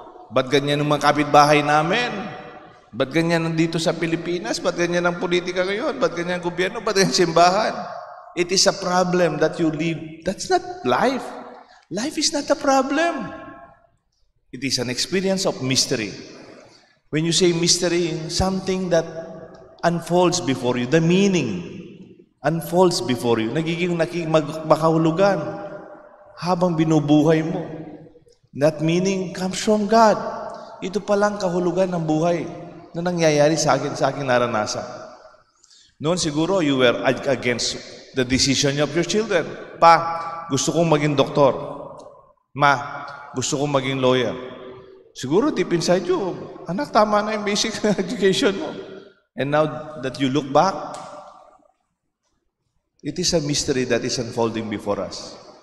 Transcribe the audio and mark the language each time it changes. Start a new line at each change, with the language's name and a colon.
Filipino: Ba't ganyan ang mga kapitbahay namin? Ba't ganyan nandito sa Pilipinas? Ba't ganyan ang politika ngayon? Ba't ganyan ang gobyerno? Ba't ganyan simbahan?
English: It is a problem that you live. That's not life. Life is not a problem. It is an experience of mystery. When you say mystery, something that unfolds before you, the meaning unfolds before you,
Filipino: nagiging makahulugan habang binubuhay mo.
English: That meaning comes from God.
Filipino: Ito palang kahulugan ng buhay na nangyayari sa akin naranasan. Noon siguro
English: you were against the decision of your children.
Filipino: Pa, gusto kong maging doktor. Ma, gusto kong maging lawyer. Siguro
English: deep inside you,
Filipino: anak, tama na yung basic education mo.
English: And now that you look back, it is a mystery that is unfolding before us.